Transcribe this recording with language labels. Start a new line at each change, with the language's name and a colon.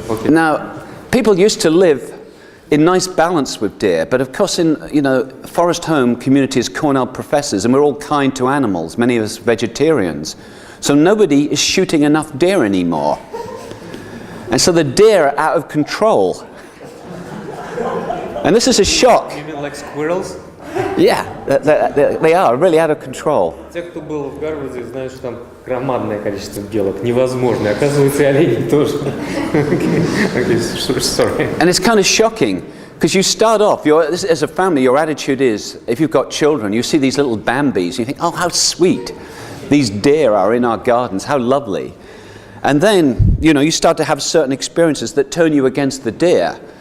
English: Now, people used to live in nice balance with deer, but of course in Forest Home community is Cornell professors and we're all kind to animals, many of us vegetarians. So nobody is shooting enough deer anymore. And so the deer are out of control. And this is a shock. You mean like squirrels? Yeah, they are really out of control.
Russian: Те, кто был в Гарварде, знают, что там громадное количество белок, невозможно. Оказывается, и олени тоже.
English: Okay, sorry. And it's kind of shocking, because you start off, as a family, your attitude is, if you've got children, you see these little Bambis, you think, oh, how sweet these deer are in our gardens, how lovely. And then, you start to have certain experiences that turn you against the deer.